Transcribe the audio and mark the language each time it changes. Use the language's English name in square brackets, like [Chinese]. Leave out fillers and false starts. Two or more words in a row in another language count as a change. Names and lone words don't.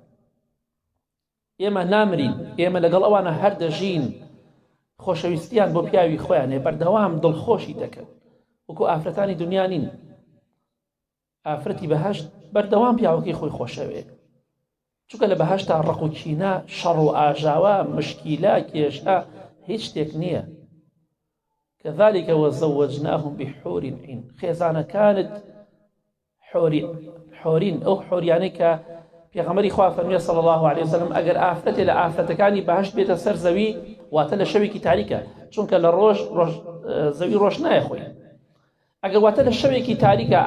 [Central Kurdish] ئێمە نامرین ئێمە لەگەڵ ئەوانە هەر دەژین خۆشەویستیان بۆ پیاوی خۆیان هەیە بەردەوام دڵخۆشی دەکەن وەکو ئافرەتانی دنیا نین ئافرەتی بەهەشت بەردەوام پیاوەکەی خۆی خۆشەوێ چونکە لە بەهەشتا ڕق و کینە شەڕ و ئاژاوە مشکیلە کێشە هیچ شتێک نییە [Arabic] كذلك وزوجناهم بحور عين [Central Kurdish] خێزانەکانت حۆرین ئەو حۆریانەی کە پێغەمبەری خوا فەرمێ [Arabic] صلی الله عليه وسلم [Central Kurdish] ئەگەر ئافرەتێ لە ئافرەتەکانی بەهەشت بێتە سەر زەوی واتە لە شەوێکی تاریکە چونکە لە زەوی ڕۆژ نایە خۆی ئەگەر واتە لە شەوێکی